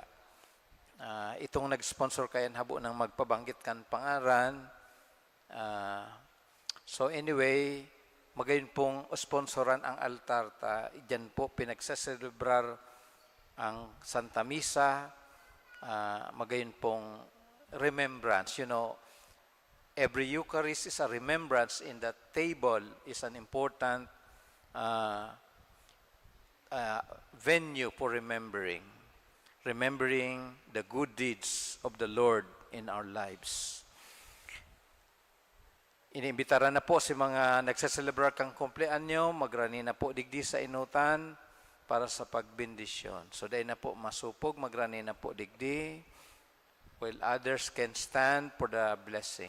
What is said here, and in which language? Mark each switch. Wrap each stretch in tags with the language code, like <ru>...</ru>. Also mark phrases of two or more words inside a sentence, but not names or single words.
<bik>Itong nag-sponsor kayan habo ng magpabanggit kan pangaran.</bik> <en>So anyway,</en> <bik>magayon pong sponsoran ang altar ta. Diyan po pinagsaselebrar ang Santa Misa. Magayon pong remembrance.</bik> <en>You know, every Eucharist is a remembrance. In that table is an important venue for remembering the good deeds of the Lord in our lives.</en> <bik>Iniimbitaran na po si mga nagsaselebrar kang kumpleanyo, magrani na po digdi sa inutan para sa pagbendisyon. So dahil na po masupog, magrani na po digdi,</bik> <en>while others can stand for the blessing.</en>